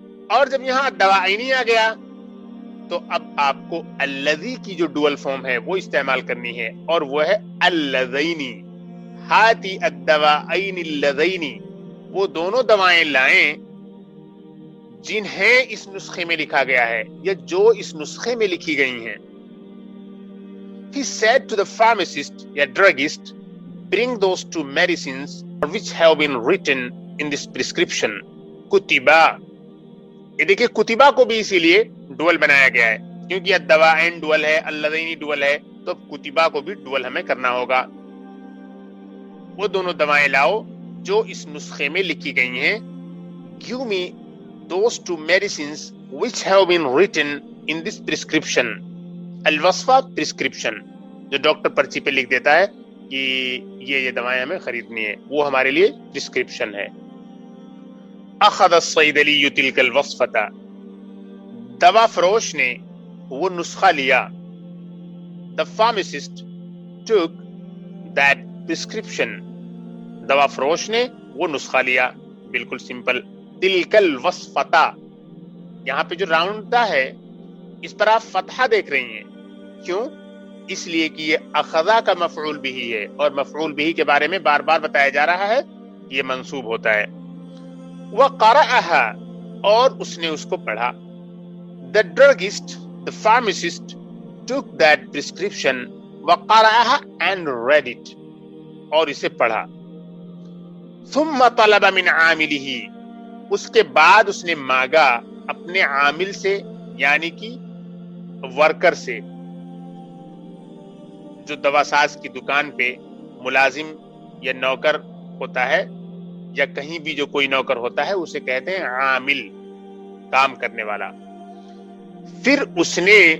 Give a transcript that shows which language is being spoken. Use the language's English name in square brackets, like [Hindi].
[Urdu] اور جب یہاں الدوا عینی آ گیا تو اب آپ کو الذی کی جو ڈوئل فارم ہے وہ استعمال کرنی ہے, اور وہ ہے اللذینی. [Arabic] ہاتی الدوائین اللذین, [Urdu] وہ دونوں دوائیں لائیں جنہیں اس نسخے میں لکھا گیا ہے یا جو اس نسخے میں لکھی گئی ہیں. [English] He said to the pharmacist [Urdu] یا [English] druggist, bring those two medicines which have been written in this prescription. [Urdu] کتبا, یہ دیکھیں کتبا کو بھی اسی لیے ڈوئل بنایا گیا ہے کیونکہ الدوائین ڈوئل ہے, اللذین ڈوئل ہے, تو کتبا کو بھی ڈوئل ہمیں کرنا ہوگا. وہ دونوں دوائیں لاؤ جو اس نسخے میں لکھی گئی ہیں. [English] Give me those two medicines which have been written in this prescription. [Urdu] الوصفہ prescription, جو ڈاکٹر پرچی پہ لکھ دیتا ہے کہ یہ دوائیں ہمیں خریدنی ہے, وہ ہمارے لیے prescription ہے. [Arabic] اخذ الصیدلی تلک الوصفۃ, [Urdu] دوا فروش نے وہ نسخہ لیا. [English] The pharmacist took that prescription, [Urdu] دوا فروش نے وہ نسخہ لیا. بالکل سمپل. [Arabic] تلک الوصفۃ, [Urdu] یہاں پہ جو راؤنڈ ہے اس پر آپ فتحہ دیکھ رہی ہیں, کیوں؟ اس لیے کہ یہ اخذا کا مفعول بھی ہے, اور مفعول بھی کے بارے میں بار بار بتایا جا رہا ہے کہ یہ منصوب ہوتا ہے. [Arabic] وَقَرَأَهَا, [Urdu] اور اس نے اس کو پڑھا. [English] The druggist, the pharmacist took that prescription [Arabic] وَقَرَأَهَا [English] and read it, [Urdu] اور اسے پڑھا. [Arabic] ثم طلب من عاملہ، [Urdu] اس کے بعد اس نے مانگا اپنے عامل سے، یعنی کہ ورکر سے، جو دواساز کی دکان پہ ملازم یا نوکر ہوتا ہے، یا کہیں بھی جو کوئی نوکر ہوتا ہے اسے کہتے ہیں عامل، کام کرنے والا۔ پھر اس نے